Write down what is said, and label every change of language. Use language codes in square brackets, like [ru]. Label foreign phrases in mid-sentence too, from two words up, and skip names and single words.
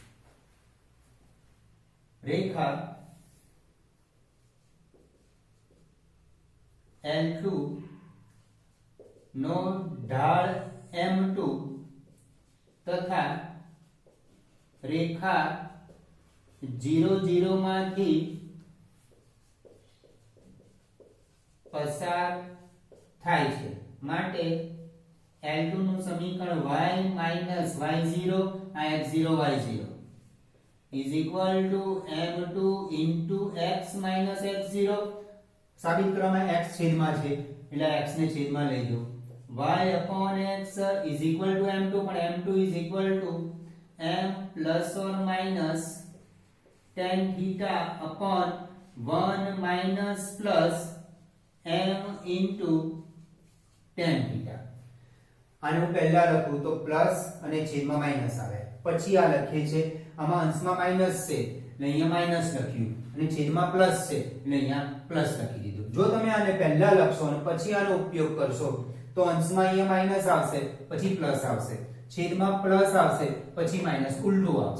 [gu] રેખા L2 નો ઢાળ M2 તથા રેખા 0 0 માંથી પસાર થાય છે માટે L2 નું [en] સમીકરણ y y0 આ x0 y0 is equal to m2 into x x0 [gu] સાબિત કરવામાં x છેદમાં છે એટલે x ને છેદમાં લઈ લો [en] y upon x is equal to m2 પણ m2 is equal to m plus or minus tan theta upon 1 minus plus m into tan theta. [gu] આને હું પહેલા લખું તો પ્લસ અને છેદમાં માઈનસ આવે, પછી આ લખીએ છે આમાં અંશમાં માઈનસ છે એટલે અહીંયા માઈનસ લખ્યું અને છેદમાં પ્લસ છે એટલે અહીંયા પ્લસ લખી દીધું. જો તમે આને પહેલા લખશો અને પછી આનો ઉપયોગ કરશો તો અંશમાં અહીંયા માઈનસ આવશે પછી પ્લસ આવશે, છેદમાં પ્લસ આવશે પછી માઈનસ, ઉલટું આવશે.